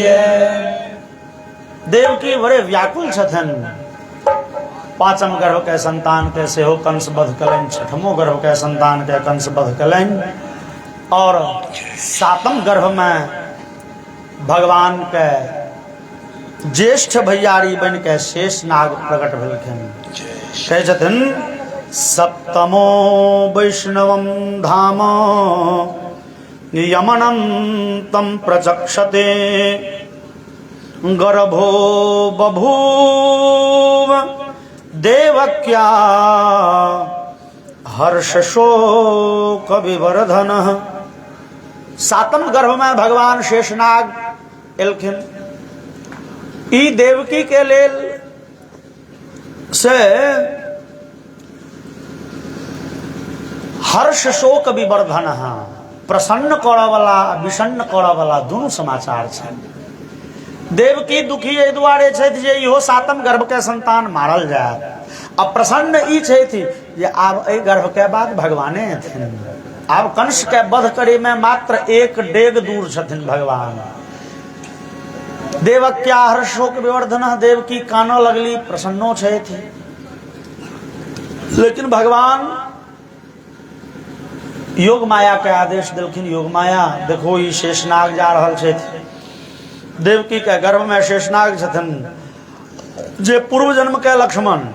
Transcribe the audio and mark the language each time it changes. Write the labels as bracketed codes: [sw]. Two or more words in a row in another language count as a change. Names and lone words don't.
[mai] देवकी बड़े व्याकुल छथन। पांचम गर्भ के संतान के सेहो कंस बध कलैन, छठमो गर्भ के संतान के कंस बध कलैन, और सातम गर्भ में भगवान के ज्येष्ठ भैयारी बन के शेष नाग प्रकट भेलखिन। कहै छथिन [sa] सप्तमो वैष्णवम धाम यमनं तम प्रचक्षते, गर्भो बभूव देवक्या हर्ष शोक विवर्धन। [mai] सातम गर्भ में भगवान शेषनाग एलखिन। ई देवकी के लेल से [sa] हर्ष शोक विवर्धन, [mai] प्रसन्न करऽ वाला विषन्न करऽ वाला दोनों समाचार छनि। देवकी दुखी एहि दुआरे छथि जे इहो सातम गर्भ के संतान मारल जायत, आ प्रसन्न ई छथि जे आब एहि गर्भ के बाद भगवाने एथिन। आब कंस के वध करे में मात्र एक डेग दूर छथिन भगवान। [sa] देवक्या हर्ष शोक विवर्धन, [mai] देवकी कानऽ लगली, प्रसन्नो छथि। लेकिन भगवान योग माया के आदेश देलखिन। योग माया देखो ई शेषनाग जा रहल छथि। देवकी के गर्भ में शेषनाग छथिन, जे पूर्व जन्म के लक्ष्मण।